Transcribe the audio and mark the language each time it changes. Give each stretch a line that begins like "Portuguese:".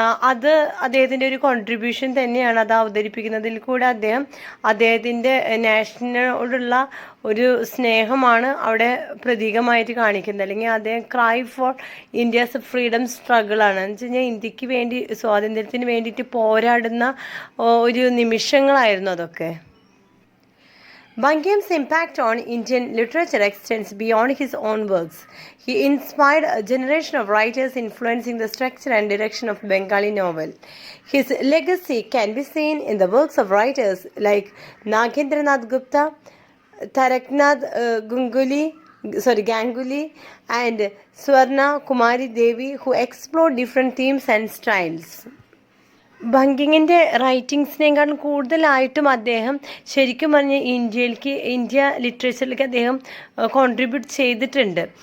Malayalam: അത് അദ്ദേഹത്തിൻ്റെ ഒരു കോൺട്രിബ്യൂഷൻ തന്നെയാണ്. അത് അവതരിപ്പിക്കുന്നതിൽ കൂടെ അദ്ദേഹത്തിൻ്റെ നാഷനോടുള്ള ഒരു സ്നേഹമാണ് അവിടെ പ്രതീകമായിട്ട് കാണിക്കുന്നത്. അല്ലെങ്കിൽ അദ്ദേഹം
English: cry for India's freedom സ്ട്രഗിളാണ്
Malayalam: എന്ന് വെച്ച് കഴിഞ്ഞാൽ ഇന്ത്യക്ക് വേണ്ടി, സ്വാതന്ത്ര്യത്തിന് വേണ്ടിയിട്ട് പോരാടുന്ന ഒരു നിമിഷങ്ങളായിരുന്നു അതൊക്കെ.
English: Bankim's impact on Indian literature extends beyond his own works. He inspired a generation of writers influencing the structure and direction of Bengali novel. His legacy can be seen in the works of writers like Nagendranath Gupta, Taraknath Gunguli, Ganguly and Swarna Kumari Devi, who explored different themes and styles.
Malayalam: ബങ്കിങ്ങിൻ്റെ റൈറ്റിങ്സിനേക്കാളും കൂടുതലായിട്ടും അദ്ദേഹം ശരിക്കും പറഞ്ഞ India ലിറ്ററേച്ചറിലേക്ക് അദ്ദേഹം contribute ചെയ്തിട്ടുണ്ട്.